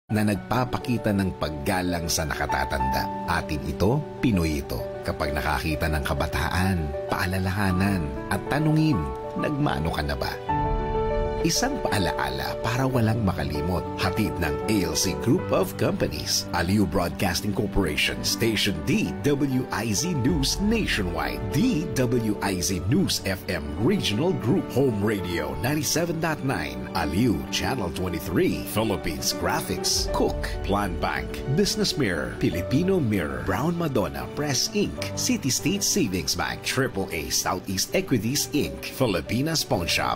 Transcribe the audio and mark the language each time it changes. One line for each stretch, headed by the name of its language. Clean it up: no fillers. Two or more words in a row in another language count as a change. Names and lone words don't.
Filipino: na nagpapakita ng paggalang sa nakatatanda. Atin ito, Pinoy ito. Kapag nakakita ng kabataan, paalalahanan at tanungin, nagmano ka na ba? Isang paalaala para walang makalimot. Hatid ng ALC Group of Companies. Aliw Broadcasting Corporation. Station DWIZ News Nationwide. DWIZ News FM Regional Group. Home Radio 97.9. Aliw Channel 23. Philippines Graphics. Cook. Plan Bank. Business Mirror. Filipino Mirror. Brown Madonna Press Inc. City State Savings Bank. AAA Southeast Equities Inc. Filipinas Pawn Shop.